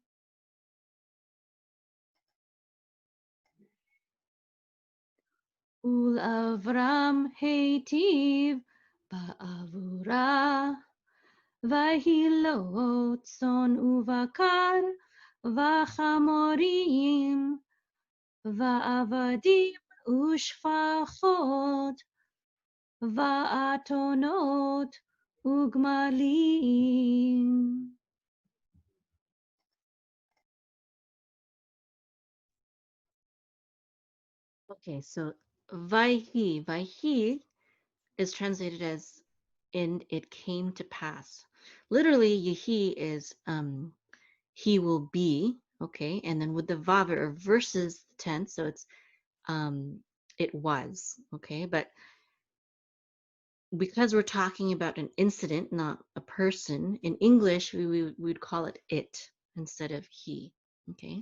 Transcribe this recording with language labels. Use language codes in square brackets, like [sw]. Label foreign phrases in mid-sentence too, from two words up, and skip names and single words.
[he] ולאברם היטיב בעבורה ויהי לו צאן ובקר וחמרים ועבדים ושפחות ואתנת וגמלים. [en] Okay, so Vaihi is translated as "and it came to pass." Literally, Yehi is he will be, okay, and then with the vav it reverses the tense, so it's it was, okay, but because we're talking about an incident, not a person, in English we would call it instead of he, okay.